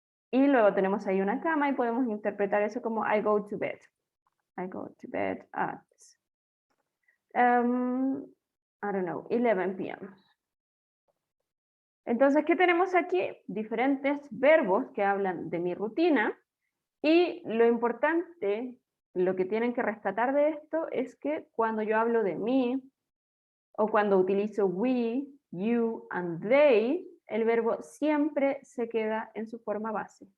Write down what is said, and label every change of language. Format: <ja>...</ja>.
<es>Y luego tenemos ahí una cama y podemos interpretar eso como</es> <en>I go to bed. I go to bed at, I don't know, 11 p.m.</en> <es>Entonces, ¿qué tenemos aquí? Diferentes verbos que hablan de mi rutina. Y lo importante, lo que tienen que rescatar de esto es que cuando yo hablo de mí, o cuando utilizo</es> <en>we, you, and they,</en> <es>el verbo siempre se queda en su forma base.</es>